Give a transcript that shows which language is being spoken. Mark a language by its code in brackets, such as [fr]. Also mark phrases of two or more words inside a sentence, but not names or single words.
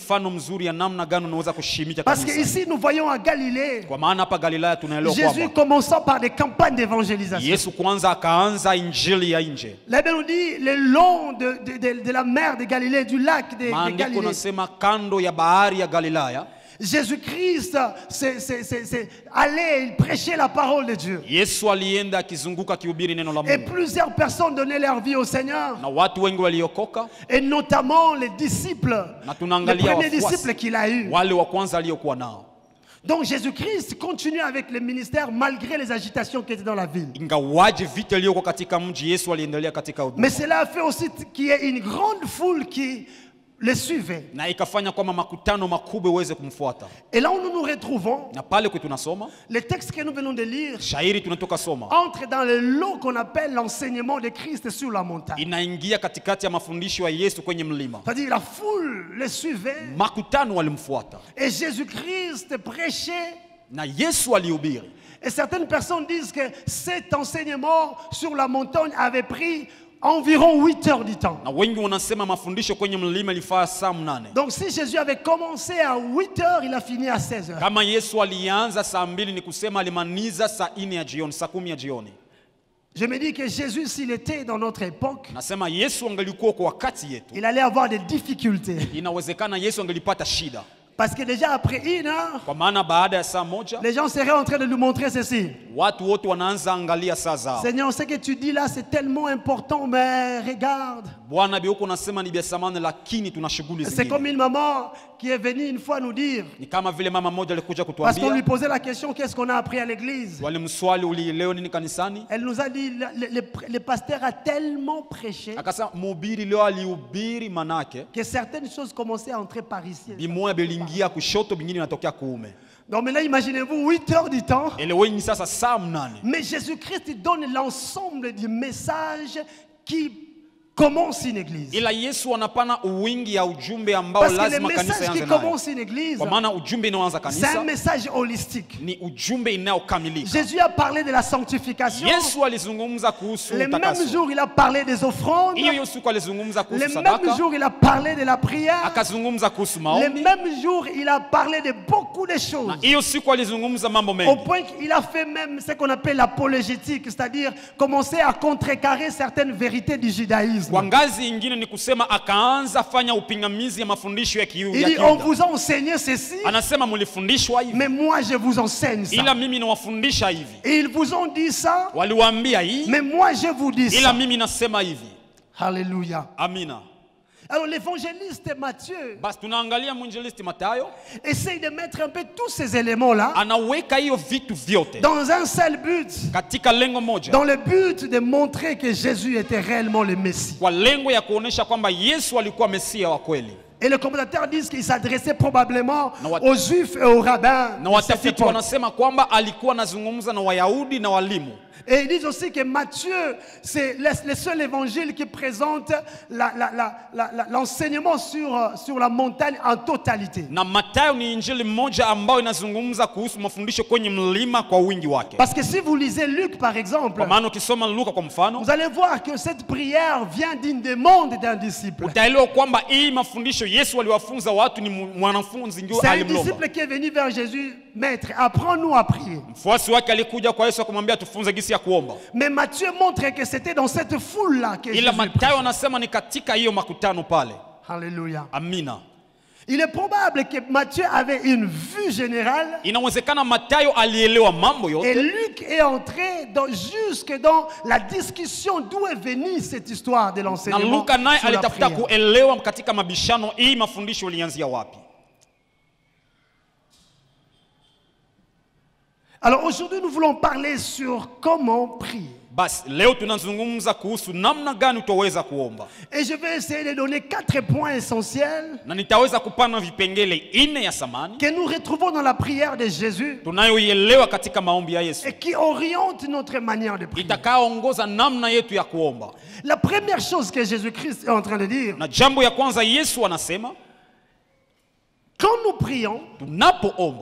[fr] Parce qu'ici nous voyons à Galilée, Jésus commençant par des campagnes d'évangélisation. La Bible nous dit le long de la mer de Galilée, du lac de Galilée, Jésus-Christ, c'est aller, il prêchait la parole de Dieu. [sw] Yesu alienda akizunguka akihubiri neno la [fr] Et [sw] Mungu. [fr] plusieurs personnes donnaient leur vie au Seigneur. [sw] Na watu wengi waliokoka. [fr] Et notamment les disciples. [sw] Na [fr] Les [sw] tunaangalia [fr] premiers [sw] wafuasi [fr] disciples qu'il a eu. [sw] wale wa kwanza aliokuwa nao. [fr] Donc Jésus-Christ continue avec le ministère malgré les agitations qui étaient dans la ville. [sw] Ingawaje vita iliyokuwa katika mji, Yesu aliendelea katika huduma. [fr] Mais cela a fait aussi qu'il y ait une grande foule qui le suivait. [sw] Na ikafanya kwamba makutano makubwa iweze kumfuata. [fr] Et là où nous nous retrouvons, [sw] Na pale kwetu tunasoma [fr] le texte que nous venons de lire [sw] shairi tunatoka soma [fr] entre dans le lot qu'on appelle l'enseignement de Christ sur la montagne. [sw] inaingia katikati ya mafundisho ya Yesu kwenye mlima. [fr] C'est-à-dire la foule le suivait [sw] Makutano walimfuata [fr] et Jésus-Christ prêchait. [sw] na Yesu alihubiri. [fr] Et certaines personnes disent que cet enseignement sur la montagne avait pris environ 8 heures du temps. [sw] Na wengi wanasema mafundisho kwenye mlima ilifaa saa 8. [fr] Donc si Jésus avait commencé à 8 heures, il a fini à 16 heures. [sw] Kama Yesu alianza saa 2 ni kusema alimaliza saa 4 ya jioni, saa 10 ya jioni. [fr] Je me dis que Jésus, s'il était dans notre époque, [sw] Nasema Yesu angelikuwa kwa wakati yetu, [fr] il allait avoir des difficultés. [sw] inawezekana Yesu angelipata shida. [fr] Parce que déjà après 1 heure, [sw] Kwa maana baada ya saa 1 [fr] les gens seraient en train de nous montrer ceci. [sw] watu wote wanaanza angalia saa zao. [fr] Seigneur, ce que tu dis là, c'est tellement important, mais regarde. [sw] Bwana bioko nasema ni vya samani, lakini tuna shughuli [fr] C'est comme [sw] zingine. [fr] une maman qui est venue une fois nous dire, [sw] Ni kama vile mama mmoja alikuja [fr] parce qu'on lui [sw] kutuambia, [fr] posait la question, qu'est-ce qu'on a appris à l'église? [sw] walimswali ulielewa nini kanisani? [fr] Elle nous a dit, le pasteur a tellement prêché [sw] Akasema mhubiri leo alihubiri manake [fr] que certaines choses commençaient à entrer par ici. [sw] bimoya bilingia kushoto, bingine inatokea kuume. [fr] Donc maintenant, imaginez-vous 8 heures du temps. [sw] Eleweni sasa saa 8. [fr] Mais Jésus-Christ donne l'ensemble du message qui commence une église. [sw] Ila Yesu anapana uwingi ya ujumbe ambao [fr] Parce que le [sw] lazima kanisa [fr] message qui [sw] yanze nayo. [fr] commence une église, [sw] Kwa maana ujumbe inaoanza [fr] c'est un [sw] kanisa [fr] message holistique. [sw] ni ujumbe inayokamilika. [fr] Jésus a parlé de la sanctification. [sw] Yesu alizungumza kuhusu [fr] Le même [sw] utakaso. [fr] jour, il a parlé des offrandes. [sw] Hiyo siku alizungumza [fr] Le [sw] kuhusu [fr] même [sw] sadaka, [fr] jour, il a parlé de la prière. [sw] akazungumza kuhusu [fr] Le [sw] maombi. [fr] même jour, il a parlé de beaucoup de choses. [sw] Na hiyo siku alizungumza mambo [fr] Au [sw] mengi. [fr] point qu'il a fait même ce qu'on appelle l'apologétique, c'est-à-dire commencer à contrecarrer certaines vérités du judaïsme. [sw] Kwa ngazi ingine ni kusema akaanza fanya upingamizi ya mafundisho ya [fr] Il dit, on [sw] Kiyuda. [fr] vous a enseigné ceci, [sw] Anasema mulifundishwa hivi, [fr] mais moi je vous enseigne ça. [sw] ila mimi nawafundisha hivi. [fr] Et ils vous ont dit ça, [sw] Waliwaambia hii, [fr] mais moi je vous dis [sw] ila [fr] ça. [sw] mimi nasema hivi. [fr] Alléluia. [sw] Amina. [fr] Alors l'évangéliste Matthieu [sw] Basi tunaangalia mwinjilisti Mathayo [fr] essaye de mettre un peu tous ces éléments-là [sw] anaweka hiyo vitu vyote [fr] dans un seul but, [sw] katika lengo moja, [fr] dans le but de montrer que Jésus était réellement le Messie. [sw] kwa lengo ya kuonesha kwamba Yesu alikuwa Mesia wa kweli. [fr] Et les commentateurs disent qu'il s'adressait probablement [sw] Na wat- [fr] aux Juifs et aux rabbins. [sw] Na [fr] de cette [sw] watafiti [fr] époque. [sw] wanasema kwamba alikuwa anazungumza na Wayahudi na walimu. [fr] Et ils disent aussi que Matthieu, c'est le seul évangile qui présente l'enseignement sur la montagne en totalité. [sw] Na Mathayo ni injili mmoja ambayo inazungumza kuhusu mafundisho kwenye mlima kwa wingi wake. [fr] Parce que si vous lisez Luc par exemple, [sw] Kwa maana ukisoma Luka kwa mfano, [fr] vous allez voir que cette prière vient d'une demande d'un disciple. [sw] utaelewa kwamba hii mafundisho Yesu aliwafunza watu ni mwanafunzi ndio [fr] C'est un [sw] alimlomba. [fr] disciple qui est venu vers Jésus, Maître, apprends-nous à prier. [sw] Mfuasi wake alikuja kwa Yesu akamwambia tufunze gisi ya kuomba. [fr] Mais Matthieu montre que c'était dans cette foule-là que [sw] Ila [fr] Jésus [sw] Mathayo [fr] priait. [sw] anasema ni katika hiyo makutano pale. [fr] Alléluia. [sw] Amina. [fr] Il est probable que Matthieu avait une vue générale [sw] Inawezekana Mathayo alielewa mambo [fr] et [sw] yote, [fr] Luc est entré jusque dans la discussion d'où est venue cette histoire de [sw] na [fr] l'enseignement [sw] Luka naye [fr] sur la [sw] alitafuta [fr] prière. [sw] kuelewa katika mabishano hii mafundisho ilianzia wapi. [fr] Alors aujourd'hui, nous voulons parler sur comment prier. [sw] Basi leo tunazungumza kuhusu namna gani tutaweza kuomba, [fr] Et je vais essayer de donner 4 points essentiels [sw] na nitaweza kupana vipengele 4 ya samani [fr] que nous retrouvons dans la prière de Jésus [sw] tunayoielewa katika maombi ya Yesu, [fr] et qui orientent notre manière de prier. [sw] itakaoongoza namna yetu ya kuomba. [fr] La première chose que Jésus-Christ est en train de dire, [sw] Na jambo ya kwanza Yesu anasema [fr] quand nous prions, [sw] tunapoomba